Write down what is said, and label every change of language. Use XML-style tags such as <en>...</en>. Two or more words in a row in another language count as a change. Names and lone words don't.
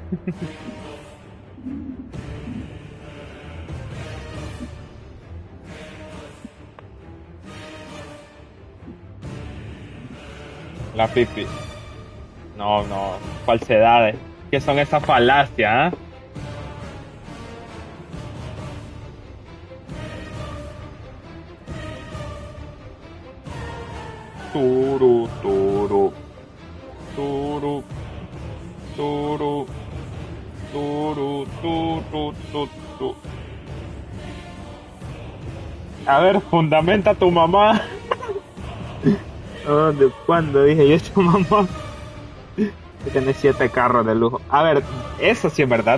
<es>La pipi. No, no, falsedades. ¿Qué son esas falacias, ah? Turu, turu, turu, turu, turu, turu, turu. A ver, fundamenta tu mamá. ¿De cuándo dije yo tu mamá? Que tiene 7 carros de lujo. A ver, eso sí es verdad.</es>